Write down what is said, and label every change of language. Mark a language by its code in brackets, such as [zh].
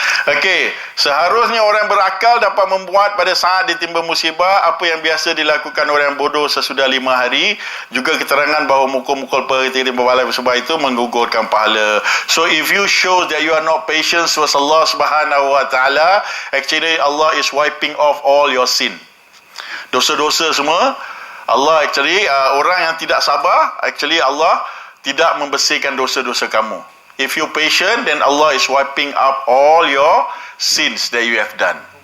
[ms] Okey, seharusnya orang berakal dapat membuat pada saat ditimpa musibah apa yang biasa dilakukan orang bodoh sesudah 5 hari. Juga keterangan bahawa mukul-mukul ketika berbalai musibah itu menggugurkan pahala. [en] So if you show that you are not patient towards Allah Subhanahu wa taala, actually Allah is wiping off all your sin. [ms] Dosa-dosa semua Allah actually orang yang tidak sabar, actually Allah tidak membersihkan dosa-dosa kamu. [en] If you patient, then Allah is wiping up all your sins that you have done.